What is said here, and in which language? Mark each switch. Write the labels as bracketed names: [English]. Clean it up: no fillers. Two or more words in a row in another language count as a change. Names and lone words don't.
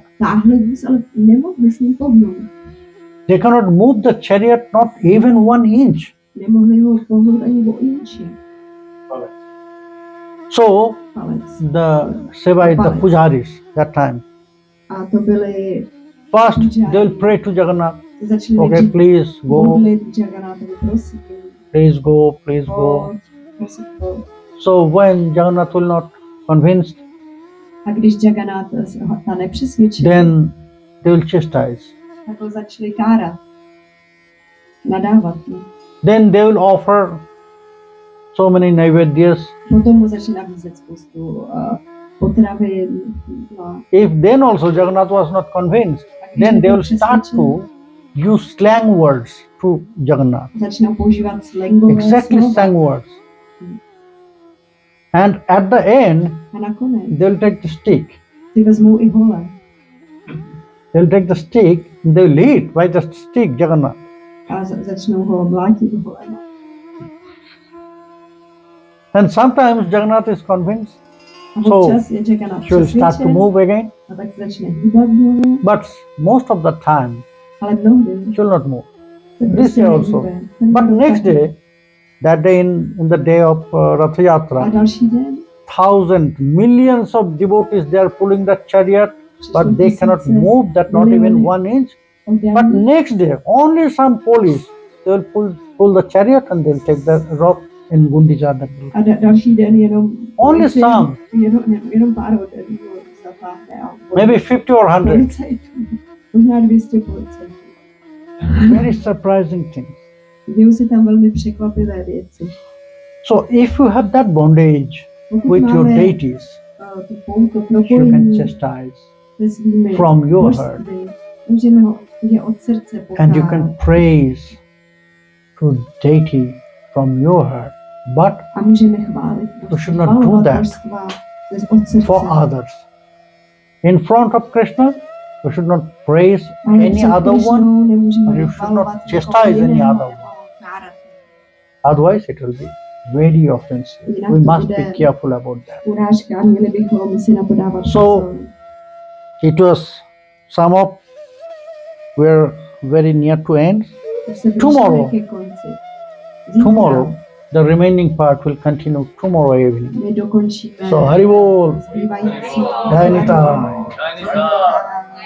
[Czech] Táhli vůz, ale nemohli s ním pohnout. [English] They cannot move the chariot not even 1 inch. [Czech] Nemohli ho pohnout ani o inči. [English] So [Czech] Palec. [English] the Sevait, the pujaris that time, [Czech] A to byly, [English] first they will pray to Jagannath. [Czech] začali [English] Okay, [Czech] nejdřív [English] please go, [Czech] modlit Jagannathovi, prosím, [English] please go, please go. [Czech] pojď, prosím, pojď. [English] So when Jagannath will not convinced, [Czech] A když Jagannath ta nepřesvědčil, [English] then they will chastise. [Czech] tak ho začali kárat, nadávat mu. [English] Then they will offer so many naivedyas. [Czech] Potom mu začali nabízet spoustu potravin. [English] No. If then also Jagannath was not convinced, [Czech] A když [English] then they [Czech] nebyl [English] will start [Czech] přesvědčen, [English] to use slang words to Jagannath. [Czech] začnou používat slangové [English] Exactly [Czech] slova. [English] slang words. And at the end, [Czech] A nakonec [English] they will take the stick. [Czech] si vezmou i hole. [English] They will take the stick, they will hit by the stick Jagannath. [Czech] A začnou ho mlátit holem. [English] And sometimes Jagannath is convinced, [Czech] A [English] So, [Czech] občas je Jagannath [English] she will start to [Czech] přesvědčen [English] move again, [Czech] a tak se začne hýbat znovu, [English] but most of the time [Czech] ale mnohdy [English] she will not move. [Czech] se [English] This [Czech] prostě [English] day also. [Czech] nehýbe. Ten [English] But [Czech] den [English] next [Czech] taky. [English] day, that day in the day of Ratha [Czech] A [English] Yatra, [Czech] další den [English] millions of devotees, they are pulling the chariot, [Czech] přišlo [English] but they cannot [Czech] tisíce [English] move that not even [Czech] miliony [English] 1 inch. But [Czech] oddaných. [English] next day, only some police, they will pull the chariot and they'll take the rope in Gundicha temple. [Czech] A další den jenom [English] Only [Czech] policii- [English] some. [Czech] jenom pár oddaných zatáhne a [English] Maybe 50 or 100. [Czech] policajtů. Možná 200 policajtů. [English] Very surprising things. [Czech] Dějou se tam velmi překvapivé věci. [English] So if you have that bondage [Czech] Pokud [English] with your [Czech] máme [English] deities, [Czech] tu pouto [English] you can [Czech] propojení [English] chastise [Czech] se svými [English] from your [Czech] božství, [English] heart. [Czech] můžeme ho je od srdce [English] And you [Czech] pokárat. [English] can praise to deity from your heart, but [Czech] A můžeme chválit. [English] You should not do [Czech] chvalovat [English] that [Czech] božstva od srdce. [English] for others. In front of Krishna, you should not praise [Czech] Ale [English] any [Czech] před [English] other [Czech] Krišnou [English] one, [Czech] nemůžeme [English] or you should not [Czech] vychvalovat [English] chastise [Czech] někoho [English] any [Czech] jiného [English] other one. [Czech] nebo kárat. [English] Otherwise it will be very offensive. [Czech] Jinak [English] We [Czech] to [English] must be [Czech] bude [English] careful about that. [Czech] Urážka, měli bychom si na to dávat [English] So, [Czech] pozor. [English] It was sum up. We're very near to end. [Czech] Už se [English] tomorrow. [Czech] blížíme ke konci. Zítra [English] Tomorrow, the remaining part will continue tomorrow evening. [Czech] my dokončíme [English] So Haribol, [Czech] zbývající [English] Jai Nitai. [Czech] Jai Nitai.